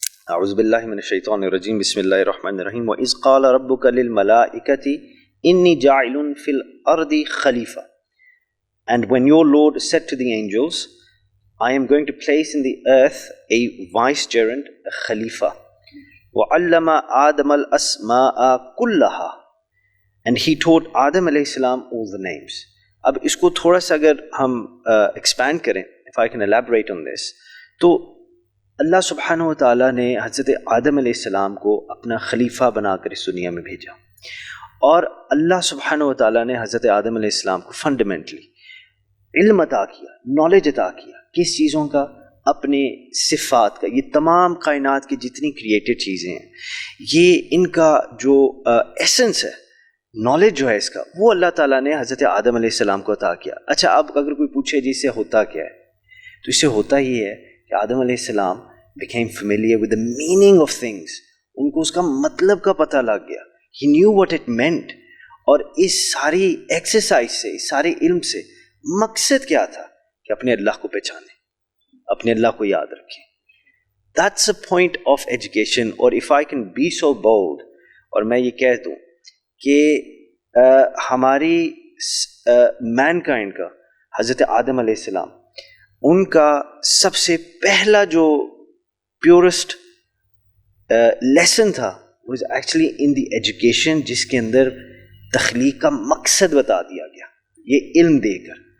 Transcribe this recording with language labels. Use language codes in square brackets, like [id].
[ar] اعوذ باللہ من الشیطان الرجیم، بسم اللہ الرحمن الرحیم، وَإِذْ قَالَ رَبُّكَ لِلْمَلَائِكَةِ إِنِّي جَاعِلٌ فِي الْأَرْضِ خَلِيفَةً [en] And when your Lord said to the angels, I am going to place in the earth a vicegerent, a khalifa. [ar] وَعَلَّمَ آدَمَ الْأَسْمَاءَ كُلَّهَا [en] And he taught Adam علیہ السلام all the names. [ur] اب اس کو تھوڑا سا اگر ہم ایکسپینڈ کریں، [en] if I can elaborate on this، [ur] تو اللہ سبحانہ و تعالیٰ نے حضرت آدم علیہ السلام کو اپنا خلیفہ بنا کر اس دنیا میں بھیجا، اور اللہ سبحانہ و تعالیٰ نے حضرت آدم علیہ السلام کو فنڈامنٹلی علم عطا کیا، نالج عطا کیا، کس چیزوں کا؟ اپنے صفات کا۔ یہ تمام کائنات کی جتنی کریٹڈ چیزیں ہیں، یہ ان کا جو ایسنس ہے نالج جو ہے اس کا وہ اللہ تعالیٰ نے حضرت آدم علیہ السلام کو عطا کیا. اچھا اب اگر کوئی پوچھے جی اس سے ہوتا کیا ہے, تو اس سے ہوتا یہ ہے کہ آدم علیہ السلام [en] became familiar with the meaning of things. [ur] ان کو اس کا مطلب کا پتہ لگ گیا. [en] He knew what it meant. [ur] اور اس ساری ایکسرسائز سے, اس سارے علم سے مقصد کیا تھا کہ اپنے اللہ کو پہچانیں, اپنے اللہ کو یاد رکھیں. [en] That's a point of education. [ur] اور [en] if I can be so bold, [ur] اور میں یہ کہہ دوں کہ ہماری مین کائنڈ کا, حضرت آدم علیہ السلام, ان کا سب سے پہلا جو پیورسٹ لیسن تھا [en] was actually in the education, [ur] جس کے اندر تخلیق کا مقصد بتا دیا گیا یہ علم دے کر.